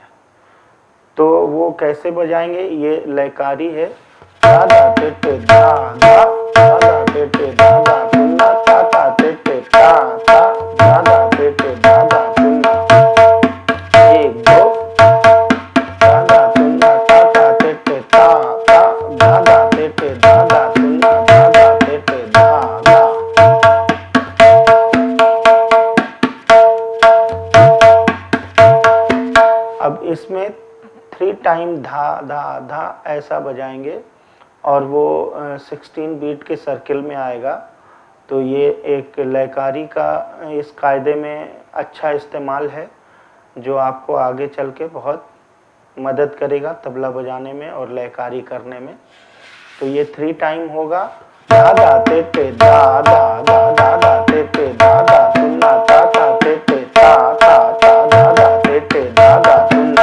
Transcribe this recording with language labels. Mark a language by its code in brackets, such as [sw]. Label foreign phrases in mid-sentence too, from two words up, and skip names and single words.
[hi] तो वो कैसे बजाएंगे? ये लयकारी है। धा धा ते ते धा धा, धा धा ते ते धा धा तुन्ना ता ता ते ते ता ता, धा धा ते ते धा धा तुन्ना। 1 2, धा धा तुन्ना ता ता ते ते ता ता, धा धा ते ते धा धा तुन्ना धा धा ते ते धा धा। अब इसमें 3 टाइम धा धा धा ऐसा बजाएंगे और वो 16 बीट के सर्किल में आएगा। तो ये एक लयकारी का इस कायदे में अच्छा इस्तेमाल है, जो आपको आगे चल के बहुत मदद करेगा तबला बजाने में और लयकारी करने में। तो ये 3 टाइम होगा। धा धा ते ते धा धा धा धा धा ते ते धा धा तुन्ना ता ता ते ते ता ता ता, धा धा ते ते धा धा तुन्ना।